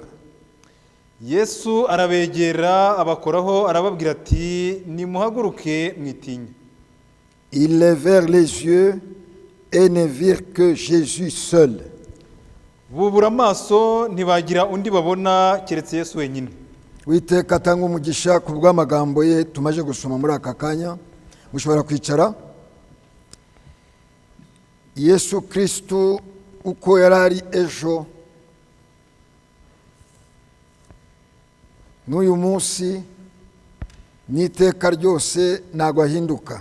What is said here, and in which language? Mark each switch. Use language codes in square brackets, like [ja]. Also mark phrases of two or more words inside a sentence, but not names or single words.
[rw] Yesu arabegera abakoraho arababwira ati, nimuhaguruke mwitinya. [fr] Ils levèrent les yeux et ne virent que Jésus seul. [rw] Bubura amaso ntibagira undi babona keretse Yesu wenyine. Uwiteka atanga umugisha ku bw'amagambo ye tumaje gusoma muri aka kanya. Mushobora kwicara. Yesu Kristo uko yarari ejo n'uyu munsi n'iteka ryose ntago ahinduka.